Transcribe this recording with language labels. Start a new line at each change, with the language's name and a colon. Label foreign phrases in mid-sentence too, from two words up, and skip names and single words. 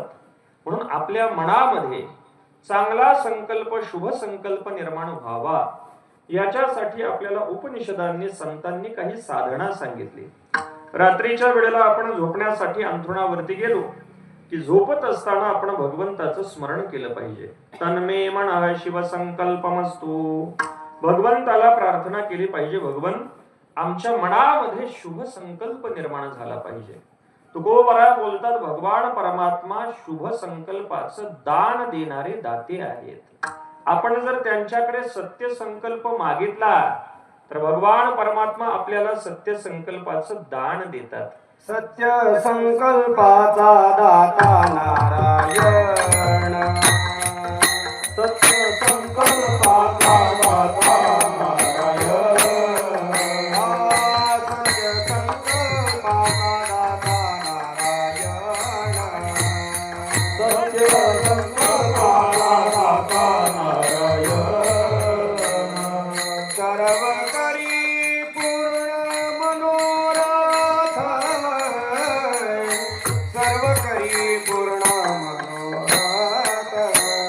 Marathi: म्हणून आपल्या मनामध्ये चांगला संकल्प, शुभ संकल्प निर्माण व्हावा याच्यासाठी आपल्याला उपनिषदांनी, संतांनी काही साधना सांगितली. रात्रीच्या वेळेला आपण झोपण्यासाठी अंथरुणावरती गेलो की झोपत असताना आपण भगवंताचं स्मरण केलं पाहिजे.
Sanskrit: तन्मे मनः शिव संकल्पमस्तु.
Marathi: भगवंताला प्रार्थना केली पाहिजे, भगवन आमच्या मनामध्ये शुभ संकल्प निर्माण झाला पाहिजे. तुकोबरा बोलतात भगवान परमात्मा शुभ संकल्पाचं दान देणारे दाते आहेत. आपण जर त्यांच्याकडे सत्य संकल्प मागितला तर भगवान परमात्मा आपल्याला सत्य संकल्पाचं दान देतात. सत्य संकल्पाचा दाता नारायण. सत्य संकल्पाचा दाता नारायण. सत्य संकल्पाचा दाता नारायण. सत्य संकल्पाचा दाता नारायण. सर्व करी पूर्ण मनोरथ. सर्व करी पूर्ण मनोरथ.